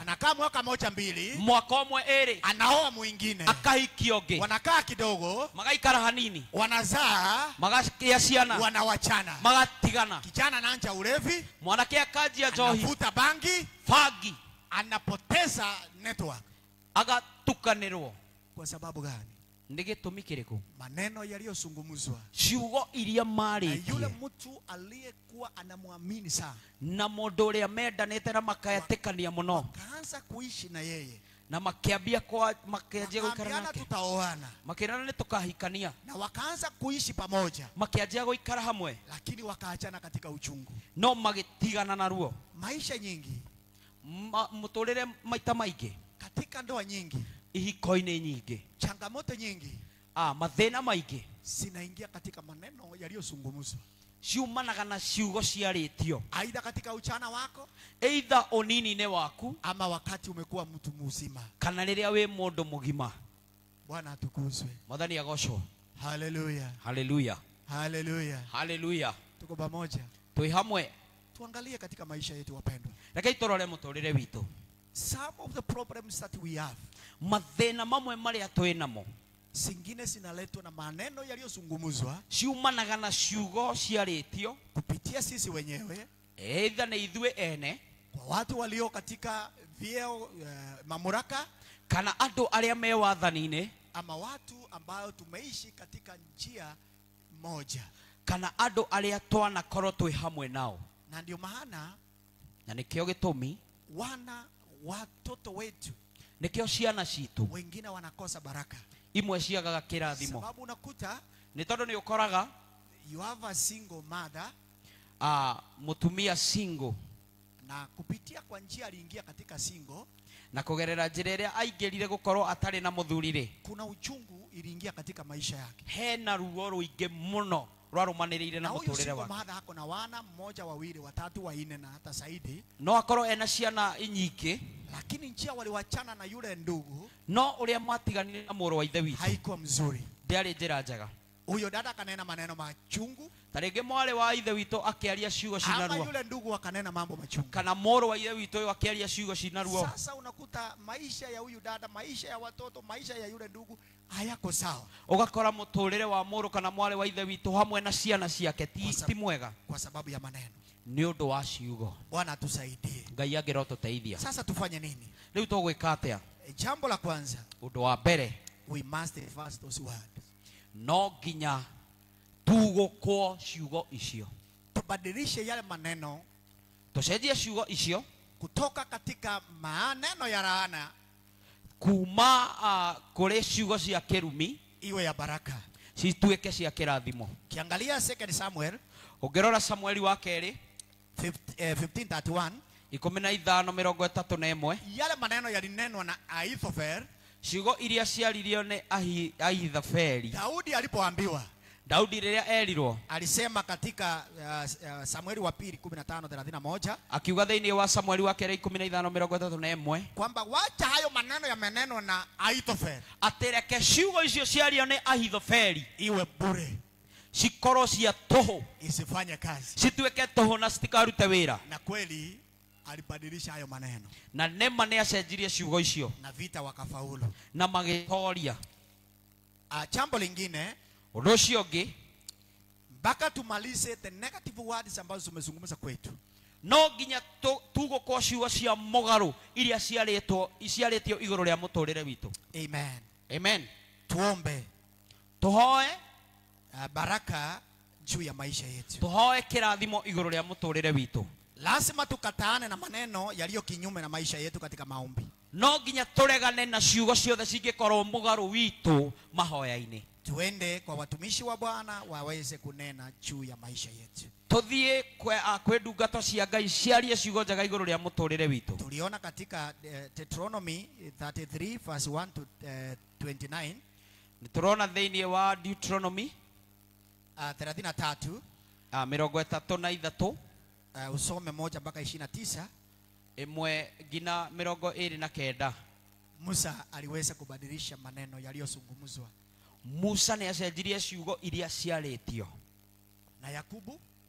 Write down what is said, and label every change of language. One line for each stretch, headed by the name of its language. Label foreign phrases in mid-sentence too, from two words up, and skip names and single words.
Swahili: anakaa mwaka moja mbili,
Kikuyu: mwaka ũmwe ĩrĩ
Swahili: anaoa mwingine,
Kikuyu: akahikia ũngĩ
Swahili: wanakaa kidogo,
Kikuyu: magaikara hanini
Swahili: wanazaa,
Kikuyu: magagĩa ciana
Swahili: wanawachana.
Kikuyu: magatigana
Swahili: Kijana anaanza ulevi,
Kikuyu: mwanake akanjia njohi
Swahili: anavuta bangi,
Kikuyu: bangi
Swahili: anapoteza network.
Kikuyu: agatukanĩrwo.
Swahili: Kwa sababu gani?
Kikuyu: Nĩ gĩtũmi kĩrĩkũ?
Swahili: Maneno yaliyozungumzwa
Kikuyu: ciugo iria
Swahili: na yule
Kikuyu: marĩtie
Swahili: mtu aliyekuwa anamwamini sana,
Kikuyu: na mũndũ ũrĩa mendanĩte na makayetĩkania mũno
Swahili: kaanza kuishi na yeye,
Kikuyu: na makĩambia makĩanjia gũikara
Swahili: wakaambiana
Kikuyu: nake
Swahili: tutaoana,
Kikuyu: makĩrana nĩ tũkahikania
Swahili: na wakaanza kuishi pamoja,
Kikuyu: makĩanjia gũikara hamwe
Swahili: lakini wakaachana katika uchungu.
Kikuyu: no magĩtigana naruo.
Swahili: Maisha nyingi,
Kikuyu: Mũtũrĩre maita maingĩ,
Swahili: katika ndoa nyingi,
Kikuyu: ihiko-inĩ nyingĩ,
Swahili: changamoto nyingi
Kikuyu: mathĩna maingĩ
Swahili: zinaingia katika maneno yaliyozungumzwa,
Kikuyu: ciumanaga na ciugo ciarĩtio,
Swahili: aidha katika uchana wako
Kikuyu: either ũnini-inĩ waku
Swahili: ama wakati umekuwa mtu mzima.
Kikuyu: kana rĩrĩa wĩ mũndũ mũgima.
Swahili: Bwana atukuzwe.
Kikuyu: Mwathani agocwo.
Swahili: Haleluya,
Kikuyu: Haleluya,
Swahili: haleluya.
Kikuyu: haleluya.
Swahili: Tuko pamoja.
Kikuyu: Twĩ hamwe.
Swahili: Tuangalie katika maisha yetu wapendwa,
Kikuyu: Rekei tũrore mũtũrĩre witũ.
English: some of the problems that we have,
Kikuyu: Mathĩna mamwe marĩa twĩ namo
Swahili: zingine zinaletwa na maneno yaliyozungumzwa
Kikuyu: ciumanaga na ciugo ciarĩtio,
Swahili: kupitia sisi wenyewe,
Kikuyu: either nĩ ithuĩ ene
Swahili: kwa watu walio katika vyeo mamlaka,
Kikuyu: kana andũ arĩa me wathani-inĩ,
Swahili: ama watu ambao tumeishi katika njia moja,
Kikuyu: kana andũ arĩa twanakorwo twĩ hamwe nao.
Swahili: na ndio maana
Kikuyu: Na nĩkĩo gĩtũmi,
Swahili: watoto wetu
Kikuyu: nĩkĩo ciana citũ
Swahili: wengine wanakosa baraka,
Kikuyu: imwe ciagaga kĩrathimo.
Swahili: sababu unakuta
Kikuyu: Nĩ tondũ nĩ ũkoraga
English: you have a single mother,
Kikuyu: mũtumia single,
Swahili: na kupitia kwa njia aliingia katika single,
Kikuyu: na kũgerera njĩra ĩrĩa aingĩrire gũkorwo atarĩ na mũthuri-rĩ,
Swahili: kuna uchungu iliingia katika maisha yake.
Kikuyu: hena ruo rũingĩ mũno rwarumanĩrĩire na
Swahili: Na huyu
Kikuyu: mũtũrĩre
Swahili: single
Kikuyu: wake.
Swahili: mother ako na wana mmoja, wawili, watatu, wanne na hata zaidi,
Kikuyu: No akorwo ena ciana nyingĩ,
Swahili: lakini njia waliwachana na yule ndugu
Kikuyu: no ũrĩa mwatiganire na mũrũ wa ithe witũ
Swahili: haikuwa mzuri.
Kikuyu: ndĩarĩ njĩra njega.
Swahili: Huyo dada akanena maneno machungu,
Kikuyu: Ta rĩngĩ mwarĩ wa ithe witũ akĩaria ciugo cina
Swahili: ama
Kikuyu: ruo,
Swahili: yule ndugu akanena mambo machungu.
Kikuyu: kana mũrũ wa ithe witũ ũyũ akĩaria ciugo cina ruo.
Swahili: Sasa unakuta maisha ya huyu dada, maisha ya watoto, maisha ya yule ndugu hayako sawa,
Kikuyu: Ũgakora mũtũrĩre wa mũrũ kana mwarĩ wa ithe witũ hamwe na ciana ciake ti mwega,
Swahili: kwa sababu ya maneno.
Kikuyu: nĩ ũndũ wa ciugo.
Swahili: Bwana atusaidie.
Kikuyu: Ngai angĩrotũteithia.
Swahili: Sasa tufanye nini?
Kikuyu: Rĩu tũgwĩka atĩa?
Swahili: Jambo la kwanza,
Kikuyu: Ũndũ wa mbere,
English: we must reverse those words.
Kikuyu: no nginya tugũkwo ciugo icio,
Swahili: Tubadilishe yale maneno
Kikuyu: tũcenjie ciugo icio
Swahili: kutoka katika maneno ya laana
Kikuyu: kuma kũrĩ ciugo cia kĩrumi
Swahili: iwe ya baraka.
Kikuyu: cituĩke cia kĩrathimo.
Swahili: Kiangalia 2 Samuel
Kikuyu: Ũngĩrora Samueli wa kerĩ
Swahili: 15:31,
Kikuyu: 15:31,
Swahili: yale maneno yalinenwa na Ahithofel.
Kikuyu: ciugo iria ciaririo nĩ Ahithofeli.
Swahili: Daudi alipoambiwa,
Kikuyu: Daudi rĩrĩa erirwo,
Swahili: alisema katika Samueli wa pili 15:31
Kikuyu: akiuga thĩinĩ wa Samueli wa kerĩ 15:31
Swahili: kwamba wacha hayo maneno yamenenwa na Ahithofel
Kikuyu: atĩ reke ciugo icio ciario nĩ Ahithofeli
Swahili: iwe bure,
Kikuyu: cikorwo cia tũhũ,
Swahili: isifanye kazi.
Kikuyu: cituĩke tũhũ na citikarute wĩra.
Swahili: Na kweli alibadilisha hayo maneno,
Kikuyu: Na nema nĩ acenjirie ciugo icio
Swahili: na vita wakafaulu.
Kikuyu: na magĩtoria.
Swahili: Jambo lingine,
Kikuyu: Ũndũ ũcio ũngĩ,
Swahili: mpaka tumalize
English: the negative words
Swahili: ambazo tumezungumza kwetu,
Kikuyu: no nginya tugũkwo ciugo cia mũgarũ iria ciarĩtio igũrũ rĩa mũtũrĩre witũ.
Swahili: amen.
Kikuyu: Amen.
Swahili: Tuombe
Kikuyu: Tũhoe,
Swahili: baraka juu ya maisha yetu.
Kikuyu: tũhoe kĩrathimo igũrũ rĩa mũtũrĩre witũ.
Swahili: Lazima tukataane na maneno yaliyo kinyume na maisha yetu katika maombi.
Kikuyu: No nginya tũregane na ciugo ciothe cingĩkorwo mũgarũ witũ mahoya-inĩ.
Swahili: Tuende kwa watumishi wa Bwana waweze kunena juu ya maisha yetu.
Kikuyu: Tũthiĩ kwĩ ndungata cia Ngai ciarie ciugo njega igũrũ rĩa mũtũrĩre witũ.
Swahili: Tuliona katika Deuteronomy 33
English: verse 1 to 29,
Kikuyu: Nĩ tũrona thĩinĩ wa Deuteronomy
Swahili: 33,
Kikuyu: 33,
Swahili: usome 1 mpaka 29.
Kikuyu: 1-29.
Swahili: Musa aliweza kubadilisha maneno yaliyozungumzwa
Kikuyu: Musa nĩ acenjirie ciugo iria ciarĩtio.
Swahili: na Yakubu